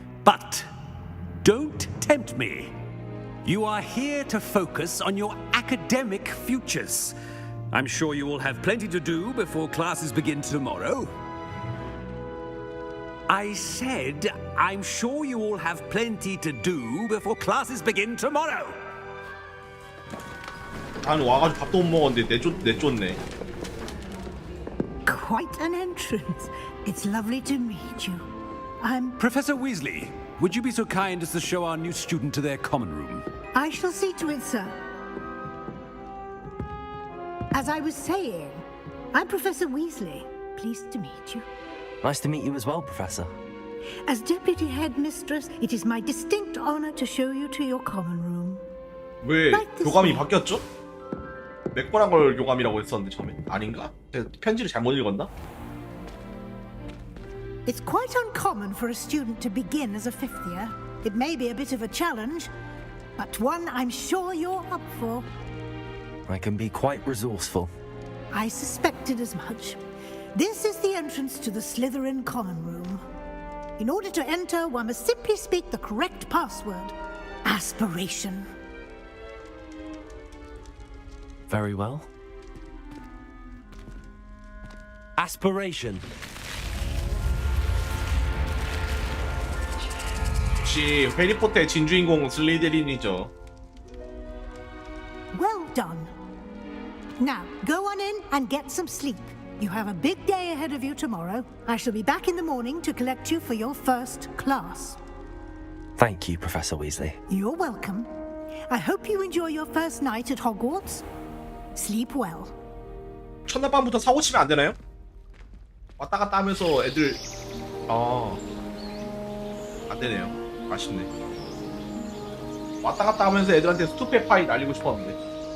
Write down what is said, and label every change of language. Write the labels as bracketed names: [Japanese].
[English] But don't tempt me. You are here to focus on your academic futures. I'm sure you will have plenty to do before classes begin tomorrow. I said, I'm sure you all have plenty to do before classes begin tomorrow. [Korean] 아니 와가지고 밥도 못 먹었는데 내쫓네. [English] Quite an entrance. It's lovely to meet you. I'm... Professor Weasley, would you be so kind as to show our new student to their common room? I shall see to it, sir. As I was saying, I'm Professor Weasley. Pleased to meet you. Nice to meet you as well, Professor. As Deputy Headmistress, it is my distinct honor to show you to your common room. [Korean] 왜 교감이 바뀌었죠? 맥거란 걸 교감이라고 했었는데 처음에 아닌가? 제가 편지를 잘못 읽었나? [English] It's quite uncommon for a student to begin as a fifth year. It may be a bit of a challenge, but one I'm sure you're up for. I can be quite resourceful. I suspected as much. This is the entrance to the Slytherin common room. In order to enter, one must simply speak the correct password. Aspiration. Very well. Aspiration. [Korean] 역시 해리포터의 진주인공 슬리데린이죠. [English] Well done. Now, go on in and get some sleep. You have a big day ahead of you tomorrow. I shall be back in the morning to collect you for your first class. Thank you, Professor Weasley. You're welcome. I hope you enjoy your first night at Hogwarts. Sleep well. [Korean] 첫날 밤부터 사고 치면 안 되나요? 왔다 갔다 하면서 애들 안 되네요. 아쉽네. 왔다 갔다 하면서 애들한테 스투페 파이 날리고 싶었는데.